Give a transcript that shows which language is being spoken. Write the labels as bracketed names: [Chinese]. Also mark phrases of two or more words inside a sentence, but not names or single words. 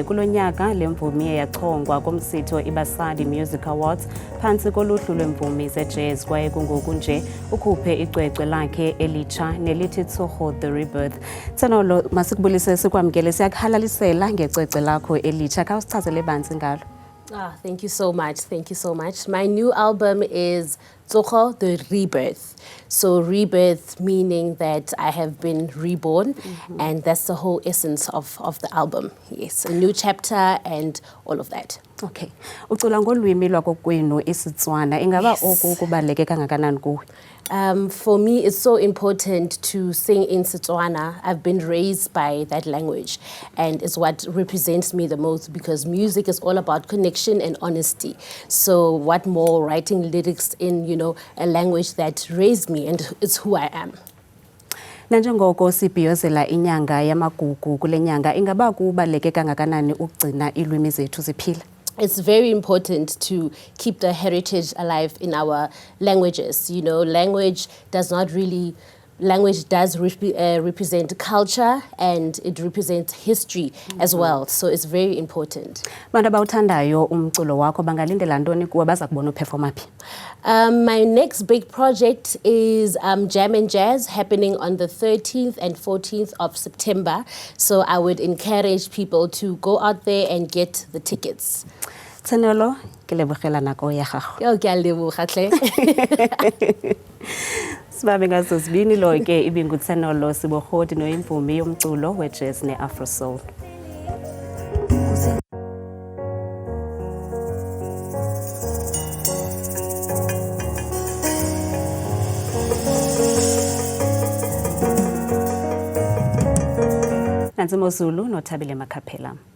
[Xhosa] Kulo nyaka le mvumi yachongwa kumsitho iBasadi Music Awards phantsi koluhlu lwemvumi ze-jazz kwaye kungoku nje ukhuphe icwecwe lakhe elitsha nelithi Tsogo The Rebirth. Tsenolo, masikubulise sikwamkele siyakhalalisela ngecwecwe lakho elitsha. Khawusichazele banzi ngalo. [English] Thank you so much. Thank you so much. My new album is Tsogo The Rebirth. So rebirth meaning that I have been reborn, and that's the whole essence of the album. Yes, a new chapter and all of that. Okay. [Xhosa] Ucula ngolwimi lwakokwenu isiTswana. Ingaba oku kubaluleke kangakanani kuwe? [English] For me, it's so important to sing in Setswana. I've been raised by that language, and it's what represents me the most because music is all about connection and honesty. So what more writing lyrics in, a language that raised me and it's who I am. [Xhosa] Nanjengoko sibhiyozela inyanga yamagugu kule nyanga ingaba kubaluleke kangakanani ukugcina ilwimi zethu ziphila? [English] It's very important to keep the heritage alive in our languages. Language does not really language does represent culture and it represents history as well. So it's very important. [Xhosa] Bantu abawuthandayo umculo wakho bangalindela ntoni kuwe baza kubona uperforma phi? [English] My next big project is Jam and Jazz happening on the 13th and 14th of September. So I would encourage people to go out there and get the tickets. [Tswana] Tsenolo, ke lebogela nako ya gago. Yo, ke a leboga hle. [Xhosa] Sibabe ngazo sibini lo ke ibingutsenolo Sibogodi noyimvumi yomculo we-jazz ne-afro soul. Nansi Mozulu noThabile Makhaphela.